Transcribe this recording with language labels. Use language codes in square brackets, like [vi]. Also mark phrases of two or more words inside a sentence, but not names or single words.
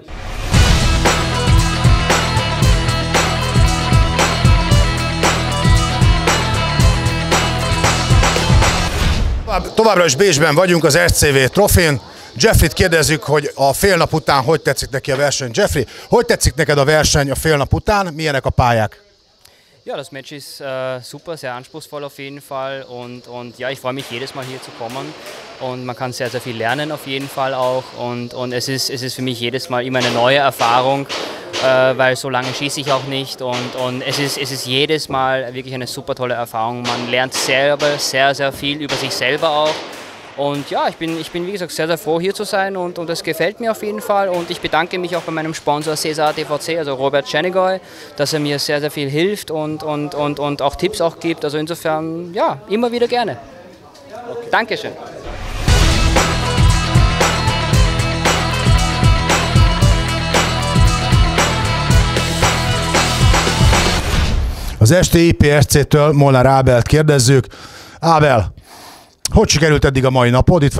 [hu] Továbbra is Bécsben vagyunk az SCV Trophy-n. Jeffrey-t kérdezzük, hogy a fél nap után hogy tetszik neki a verseny. Jeffrey, hogy tetszik neked a verseny a fél nap után? Milyenek a pályák? [de] Ja, das Match ist super, sehr anspruchsvoll auf jeden Fall und ja, ich freue mich jedes Mal hier zu kommen und man kann sehr, sehr viel lernen auf jeden Fall auch und es ist für mich jedes Mal immer eine neue Erfahrung, weil so lange schieße ich auch nicht und es ist jedes Mal wirklich eine super tolle Erfahrung. Man lernt selber sehr, sehr viel über sich selber auch. Und ja, ich bin wie gesagt sehr, sehr froh hier zu sein und das gefällt mir auf jeden Fall und ich bedanke mich auch bei meinem Sponsor Cesar DVC, also Robert Czernigoy, dass mir sehr, sehr viel hilft und auch Tipps auch gibt, also insofern ja, immer wieder gerne. Okay. Dankeschön. [hu] Az esti IPSC-től Molnár Ábelt kérdezzük. Ábel, hogy sikerült eddig a mai napod?